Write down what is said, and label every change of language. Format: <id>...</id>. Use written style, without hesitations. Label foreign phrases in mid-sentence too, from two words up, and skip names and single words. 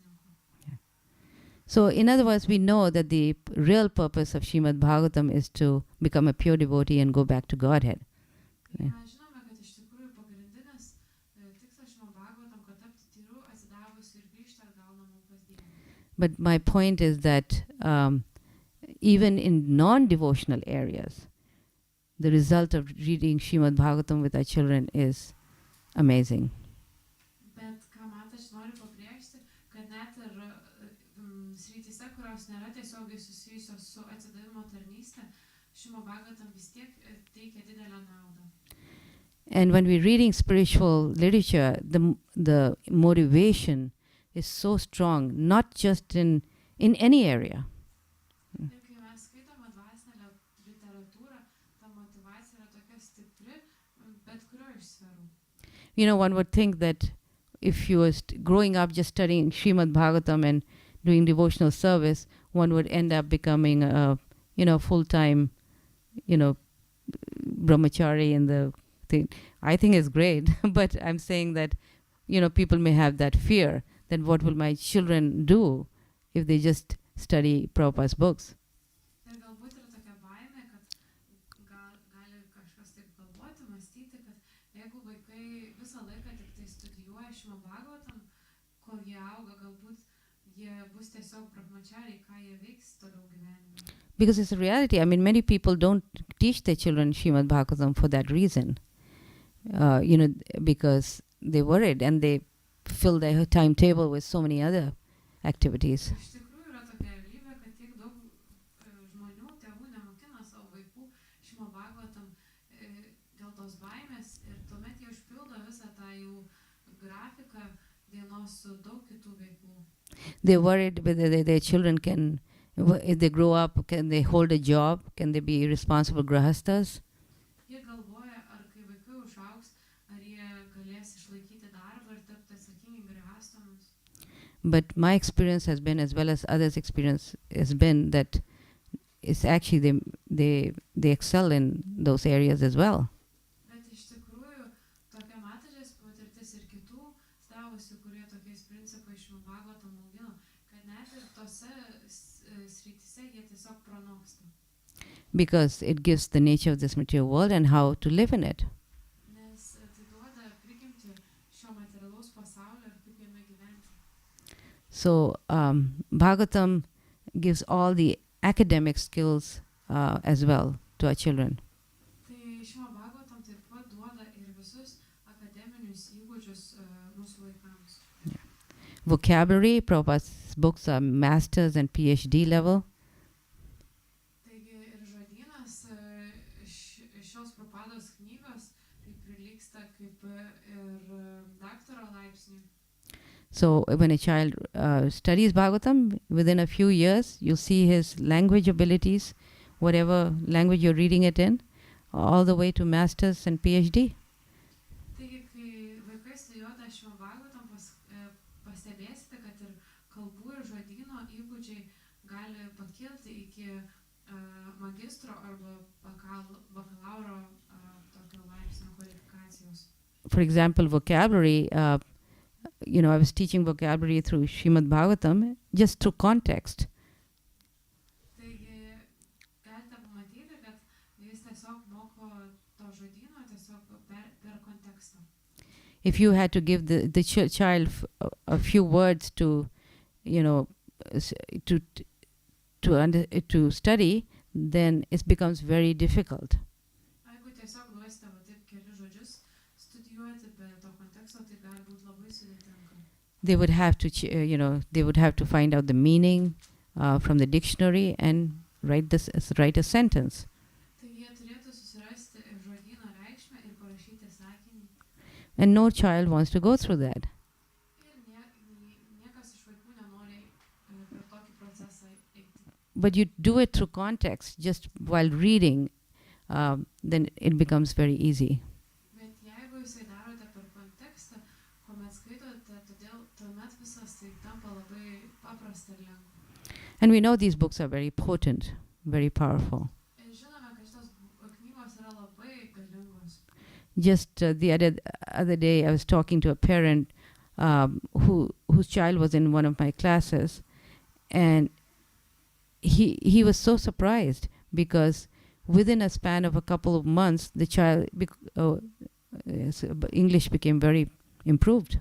<en>So in other words, we know that the real purpose of Srimad Bhagavatam is to become a pure devotee and go back to Godhead. Yeah.</en> <lt>Mes žinome, kad iš tikrųjų pagrindinis tikslas Srimad Bhagavatam, kad tapti tyru, atsidavusiu ir grįžti atgal namo pas Dievą.</lt> <en>But my point is that even in non-devotional areas, the result of reading Srimad Bhagavatam with our children is amazing.</en> <lt>Bet ką man aš noriu pabrėžti, kad net ir srityse, kurios nėra tiesiogiai susijusios su atsidavimo tarnyste, Srimad Bhagavatam vis tiek teikia didelę naudą.</lt> <en>And when we're reading spiritual literature, the motivation is so strong, not just in any area.</en> <lt>Ir kai mes skaitome dvasinę literatūrą, ta motyvacija yra tokia stipri, bet kurio iš sferų.</lt> <en>One would think that if you were growing up just studying Srimad Bhagavatam and doing devotional service, one would end up becoming a full-time, brahmachari in the thing. I think it's great, but I'm saying that, people may have that fear that what will my children do if they just study Prabhupada's books.</en> <lt>Ir galbūt yra tokia baimė, kad gali kažkas taip galvoti, mąstyti, kad jeigu vaikai visą laiką tik tai studijuoja Srimad Bhagavatam, kol jie auga, galbūt jie bus tiesiog brahmachariai, ką jie veiks toliau gyvenime.</lt> <en>Because it's a reality. I mean, many people don't teach their children Srimad Bhagavatam for that reason. Because they're worried and they fill their timetable with so many other activities.</en> <lt>Iš tikrųjų yra tokia realybė, kad tiek daug žmonių, tėvų nemokina savo vaikų Srimad Bhagavatam tos baimės ir tuomet jie užpildo visą tą jų grafiką dienos su daug kitų veiklų.</lt> <en>They're worried whether their children can, if they grow up, can they hold a job? Can they be responsible grahastas?</en> <lt>Jie galvoja, ar kai vaikai užaugs, ar jie galės išlaikyti darbą ir tapti atsakingi grahastomis.</lt> <en>But my experience has been, as well as others' experience, has been that it's actually they excel in those areas as well.</en> <lt>Bet iš tikrųjų, tokia matažės patirtis ir kitų stavusių, kurie tokiais principais iš Bhagavatam augino, kad net ir tose srityse jie tiesiog pranoksta.</lt> <en>Because it gives the nature of this material world and how to live in it.</en> <lt>Nes tai duoda prigimtį šio materialaus pasaulio ir kaip jame gyventi.</lt> <en>So Bhagavatam gives all the academic skills as well to our children.</en> <lt>Tai šio Bhagavatam taip pat duoda ir visus akademinius įgūdžius mūsų vaikams.</lt> <en>Vocabulary, Prabhupada's books are masters and PhD level.</en> <lt>Taigi ir žodynas šios Prabhupados knygos tai prilygsta kaip ir daktaro laipsniui.</lt> <en>So when a child studies Bhagavatam, within a few years, you'll see his language abilities, whatever language you're reading it in, all the way to masters and PhD.</en> <lt>Taigi, kai vaikai studijuoja šio Bhagavatam, pastebėsite, kad ir kalbų ir žodyno įgūdžiai gali pakilti iki magistro arba bakalauro tokio laipsnio kvalifikacijos.</lt> <en>For example, vocabulary, I was teaching vocabulary through Srimad Bhagavatam, just through context.</en> <lt>Taigi, galite pamatyti, kad jis tiesiog moko to žodyno tiesiog per kontekstą.</lt> <en>If you had to give the child a few words to, to study, then it becomes very difficult.</en> <lt>Jeigu tiesiog duosite va taip keli žodžius studijuoti be to konteksto, tai gali būti labai sudėtinga.</lt> <en>They would have to, they would have to find out the meaning from the dictionary and write a sentence.</en> <lt>Tai jie turėtų susirasti žodyno reikšmę ir parašyti sakinį.</lt> <en>And no child wants to go through that.</en> <lt>Ir niekas iš vaikų nenori per tokį procesą eiti.</lt> <en>But you do it through context, just while reading, then it becomes very easy.</en> <lt>Bet jeigu jūs darote per kontekstą, kuomet skaitote, tuomet visas tai tampa labai paprasta ir lengva.</lt> <en>And we know these books are very potent, very powerful.</en> <lt>Ir žinome, kad šitos knygos yra labai galingos.</lt> <en>Just the other day, I was talking to a parent whose child was in one of my classes, and he was so surprised because within a span of a couple of months, the child English became very improved.</en>